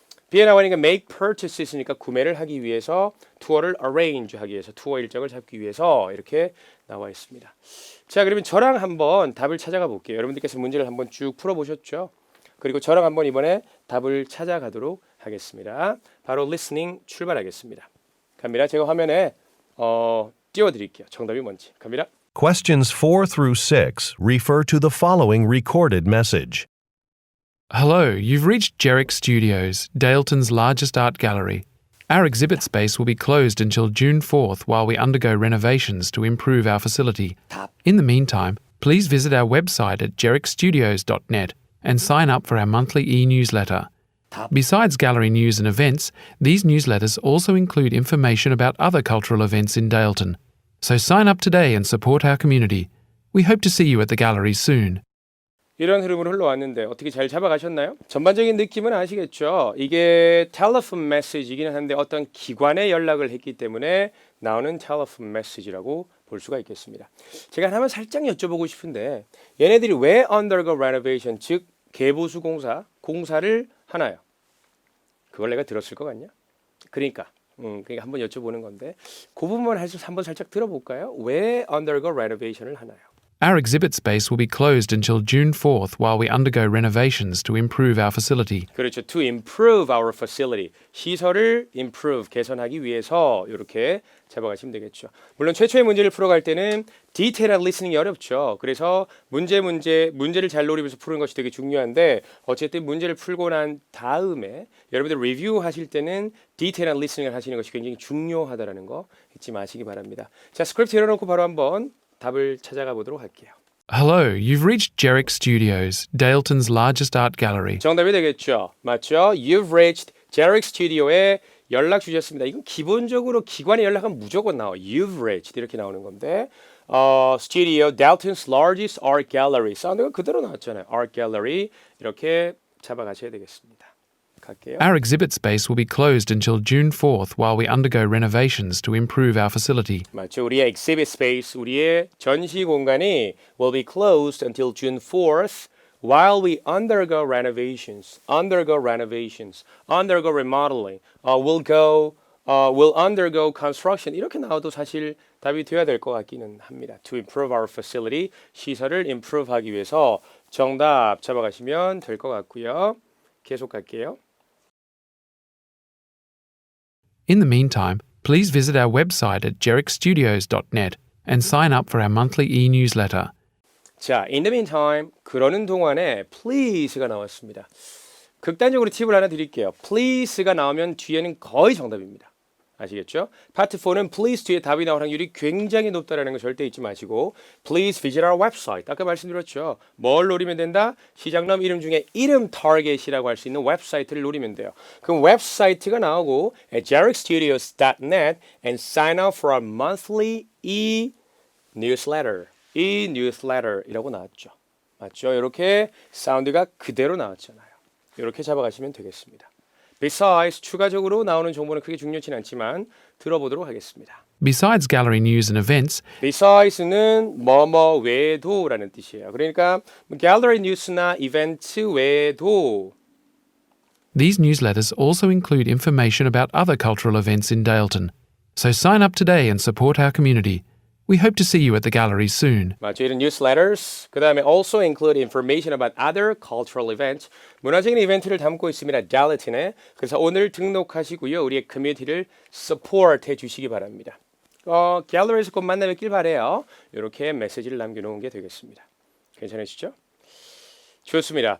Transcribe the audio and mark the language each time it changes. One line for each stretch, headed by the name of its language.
Korean: B에 나오니까
English: make purchase
Korean: 있으니까 구매를 하기 위해서, 투어를 arrange 하기 위해서, 투어 일정을 잡기 위해서 이렇게 나와 있습니다. 자, 그러면 저랑 한번 답을 찾아가 볼게요. 여러분들께서 문제를 한번 쭉 풀어보셨죠? 그리고 저랑 한번 이번에 답을 찾아가도록 하겠습니다. 바로 listening 출발하겠습니다. 갑니다. 제가 화면에 띄워드릴게요. 정답이 뭔지. 갑니다.
English: Questions 4 through 6 refer to the following recorded message. Hello, you've reached Jerick Studios, Daleton's largest art gallery. Our exhibit space will be closed until June 4th while we undergo renovations to improve our facility. In the meantime, please visit our website at jerickstudios.net and sign up for our monthly e-newsletter. Besides gallery news and events, these newsletters also include information about other cultural events in Daleton. So sign up today and support our community. We hope to see you at the gallery soon.
Korean: 이런 흐름으로 흘러왔는데 어떻게 잘 잡아가셨나요? 전반적인 느낌은 아시겠죠? 이게 텔레폰 메시지이긴 한데 어떤 기관에 연락을 했기 때문에 나오는 텔레폰 메시지라고 볼 수가 있겠습니다. 제가 하나만 살짝 여쭤보고 싶은데 얘네들이 왜
English: undergo renovation,
Korean: 즉 개보수 공사를 하나요? 그걸 내가 들었을 것 같냐? 그러니까 한번 여쭤보는 건데 그 부분만 한번 살짝 들어볼까요? 왜 undergo renovation을 하나요?
English: Our exhibit space will be closed until June 4th while we undergo renovations to improve our facility.
Korean: 그렇죠.
English: To improve our facility.
Korean: 시설을 improve, 개선하기 위해서 이렇게 잡아가시면 되겠죠. 물론 최초의 문제를 풀어갈 때는 디테일한 리스닝이 어렵죠. 그래서 문제를 잘 노리면서 푸는 것이 되게 중요한데 어쨌든 문제를 풀고 난 다음에 여러분들 리뷰하실 때는 디테일한 리스닝을 하시는 것이 굉장히 중요하다는 거 잊지 마시기 바랍니다. 자, 스크립트 열어놓고 바로 한번 답을 찾아가 보도록 할게요.
English: Hello, you've reached Jerick Studios, Daleton's largest art gallery.
Korean: 정답이 되겠죠. 맞죠?
English: You've reached Jerick Studio에
Korean: 연락 주셨습니다.
English: 이건 기본적으로 기관에 연락하면 무조건 나와요. You've reached
Korean: 이렇게 나오는 건데
English: Studio, Dalton's largest art gallery.
Korean: 사운드가 그대로 나왔잖아요. Art gallery 이렇게 잡아가셔야 되겠습니다. 갈게요.
English: Our exhibit space will be closed until June 4th while we undergo renovations to improve our facility.
Korean: 맞죠.
English: 우리의 exhibit space,
Korean: 우리의 전시 공간이
English: will be closed until June 4th while we undergo renovations, undergo remodeling, will undergo construction
Korean: 이렇게 나와도 사실 답이 돼야 될 것 같기는 합니다.
English: To improve our facility,
Korean: 시설을 improve하기 위해서 정답 잡아가시면 될 것 같고요. 계속 갈게요.
English: In the meantime, please visit our website at jerickstudios.net and sign up for our monthly e-newsletter.
Korean: 자,
English: in the meantime,
Korean: 그러는 동안에 please가 나왔습니다. 극단적으로 팁을 하나 드릴게요. please가 나오면 뒤에는 거의 정답입니다. 아시겠죠? 파트 4는 please 뒤에 답이 나올 확률이 굉장히 높다는 거 절대 잊지 마시고
English: please visit our website.
Korean: 아까 말씀드렸죠. 뭘 노리면 된다? 시장넘 이름 중에 이름 타겟이라고 할 수 있는 웹사이트를 노리면 돼요. 그럼 웹사이트가 나오고
English: at jerickstudios.net and sign up for our monthly e-newsletter.
Korean: e-newsletter이라고 나왔죠. 맞죠? 이렇게 사운드가 그대로 나왔잖아요. 이렇게 잡아가시면 되겠습니다. Besides, 추가적으로 나오는 정보는 크게 중요치 않지만 들어보도록 하겠습니다.
English: Besides gallery news and events,
Korean: Besides는 뭐뭐 외에도라는 뜻이에요. 그러니까 gallery news나 이벤트 외에도
English: these newsletters also include information about other cultural events in Daleton. So sign up today and support our community. We hope to see you at the gallery soon.
Korean: 맞죠. 이런
English: newsletters,
Korean: 그 다음에
English: also include information about other cultural events.
Korean: 문화적인 이벤트를 담고 있습니다. Daleton에. 그래서 오늘 등록하시고요. 우리의 커뮤니티를 support 해주시기 바랍니다. 갤러리에서 꼭 만나 뵙길 바래요. 이렇게 메시지를 남겨놓은 게 되겠습니다. 괜찮으시죠? 좋습니다.